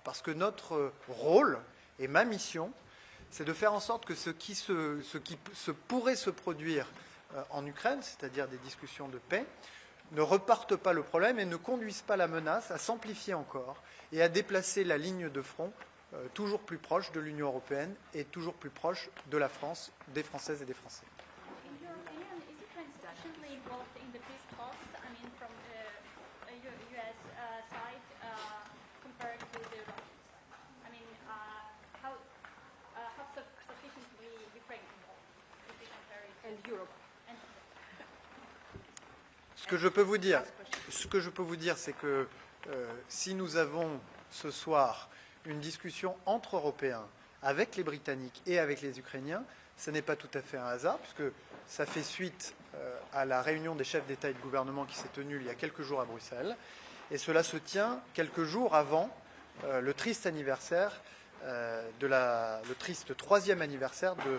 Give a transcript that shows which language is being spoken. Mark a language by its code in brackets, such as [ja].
[fr] Parce que notre rôle et ma mission, c'est de faire en sorte que ce qui pourrait se produire en Ukraine, c'est-à-dire des discussions de paix, ne repartent pas le problème et ne conduisent pas la menace à s'amplifier encore et à déplacer la ligne de front toujours plus proche de l'Union européenne et toujours plus proche de la France, des Françaises et des Français. [en] In your opinion, is Ukraine sufficiently involved in the peace talks? I mean, from U.S. side compared to the Russian side. I mean, how sufficiently Ukraine involved? If you compare it And Europe. [fr] Ce que je peux vous dire, c'est que si nous avons ce soir une discussion entre Européens avec les Britanniques et avec les Ukrainiens, ce n'est pas tout à fait un hasard, puisque ça fait suite à la réunion des chefs d'État et de gouvernement qui s'est tenue il y a quelques jours à Bruxelles, et cela se tient quelques jours avant le triste anniversaire, le triste troisième anniversaire